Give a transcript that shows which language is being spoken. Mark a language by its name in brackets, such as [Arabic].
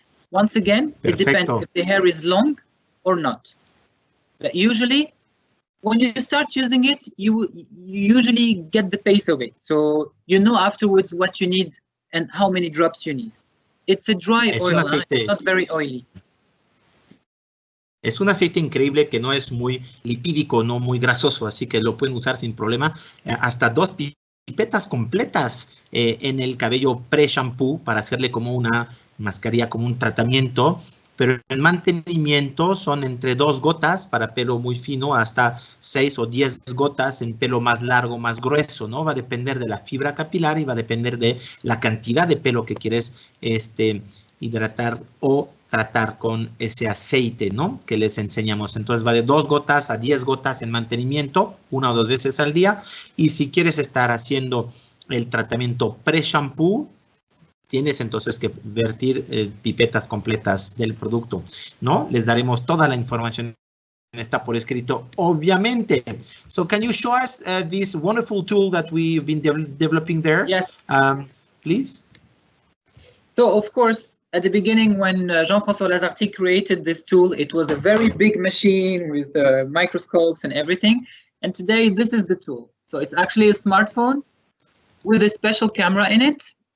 [English] Once again, it depends if the hair is long or not. But usually, when you start using it, you usually get the pace of it. So you know afterwards what you need and how many drops you need. It's a dry oil, it's not very oily. [Spanish] Es un aceite increíble que no es muy lipídico, no muy grasoso, así que lo pueden usar sin problema. Hasta 2 pipetas completas en el cabello pre-shampoo para hacerle como una mascarilla, como un tratamiento, pero en mantenimiento son entre 2 gotas para pelo muy fino hasta 6 o 10 gotas en pelo más largo, más grueso, ¿no? Va a depender de la fibra capilar y va a depender de la cantidad de pelo que quieres hidratar o tratar con ese aceite, ¿no? Que les enseñamos. Entonces va de 2 gotas a 10 gotas en mantenimiento, 1 o 2 veces al día. Y si quieres estar haciendo el tratamiento pre-shampoo, tienes entonces que vertir pipetas completas del producto, ¿no? Les daremos toda la información, está por escrito, obviamente. [English] So can you show us this wonderful tool that we've been developing there? Yes. Please. So of course, at the beginning, when Jean-François Lazartigue created this tool, it was a very big machine with microscopes and everything. And today, this is the tool. So it's actually a smartphone with a special camera in it.